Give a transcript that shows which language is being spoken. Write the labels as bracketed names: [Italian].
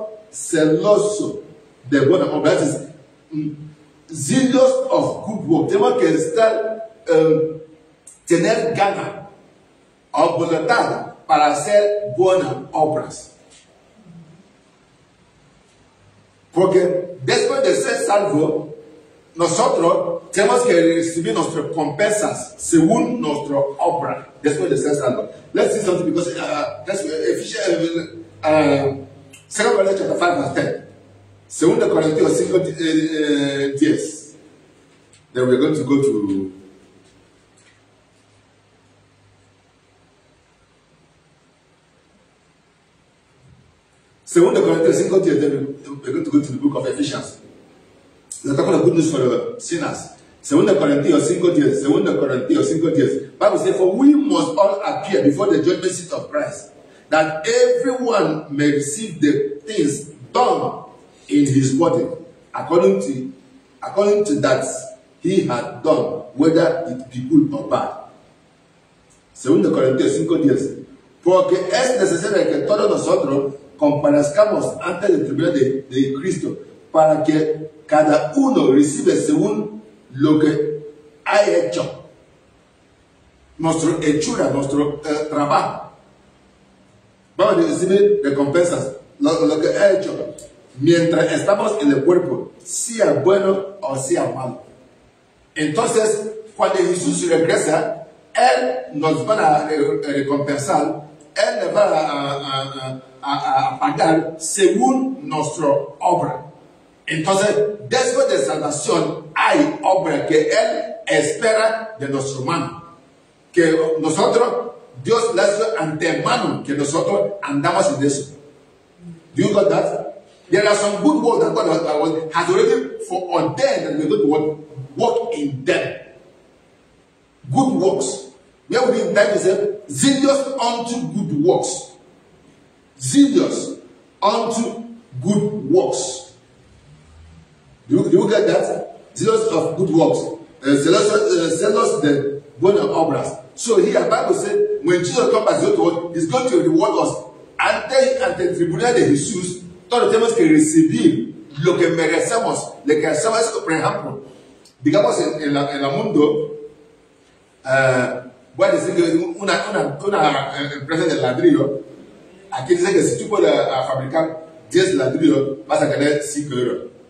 [Spanish] Celoso de buenas obras. [English] That is zealous of good work. [Spanish] Tenemos que estar, tener gana o voluntad para hacer buenas obras. Porque después de ser salvo, nosotros tenemos que recibir nuestras recompensas según nuestra obra después de ser salvo. [English] Let's see something because that's Ephesians 2 Corinthians chapter 5 verse 10. 2 Corintios 5 10. Then we're going to go to Corintios 5 10. Then we're going to go to the book of Ephesians. We're talking about good news for the sinners. 2 Corintios 5:10. 2 Corintios 5:10. Bible says, for we must all appear before the judgment seat of Christ, that everyone may receive the things done in his body, according to that he had done, whether it be good or bad. [Spanish] 2 Corintios 5:10. Porque es necesario que todos nosotros comparezcamos ante el tribunal de Cristo, para que cada uno recibe según lo que ha hecho. Nuestra hechura, nuestro trabajo. Vamos a recibir recompensas. Lo que ha hecho. Mientras estamos en el cuerpo, sea bueno o sea malo. Entonces, cuando Jesús regresa, Él nos va a recompensar. Él nos va a pagar según nuestra obra. Entonces, después de salvación, hay obra que Él espera de nuestra mano. Que nosotros, Dios le hace antemano que nosotros andamos en eso. [English] Do you got that? There are some good works that God has already ordained that we're going to work in them. Good works. Where we in time is zealous unto good works. Zealous unto good works. Do you get that? Zealous of good works. Zealous the [Spanish] buenas obras. [English] So here, the Bible says, when Jesus comes back, He's going to reward us. [Spanish] Ante el tribunal de Jesús, todos tenemos que recibir lo que merecemos. Lo que hacemos, por ejemplo, digamos en el mundo, voy a decir que una empresa de ladrillo, aquí dice que si tú puedes fabricar 10 ladrillos, vas a ganar 5 euros.